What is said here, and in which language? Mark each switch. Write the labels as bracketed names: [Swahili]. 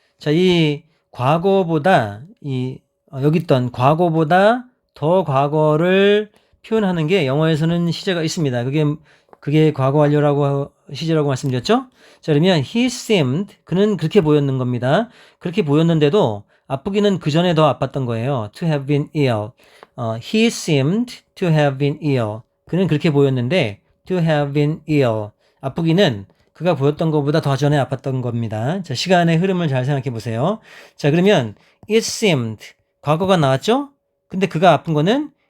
[Korean] 자, 이 과거보다 여기 있던 과거보다 더 과거를 표현하는 게 영어에서는 시제가 있습니다. 그게 과거 완료라고 시제라고 말씀드렸죠? 자, 그러면 [English] he seemed [Korean] 그는 그렇게 보였는 겁니다. 그렇게 보였는데도 아프기는 그 전에 더 아팠던 거예요. [English] to have been ill. He seemed to have been ill. [Korean] 그는 그렇게 보였는데 [English] to have been ill. [Korean] 아프기는 그가 보였던 것보다 더 전에 아팠던 겁니다. 자, 시간의 흐름을 잘 생각해 보세요. 자, 그러면 [English] it seemed [Korean] 과거가 나왔죠? 근데 그가 아픈 거는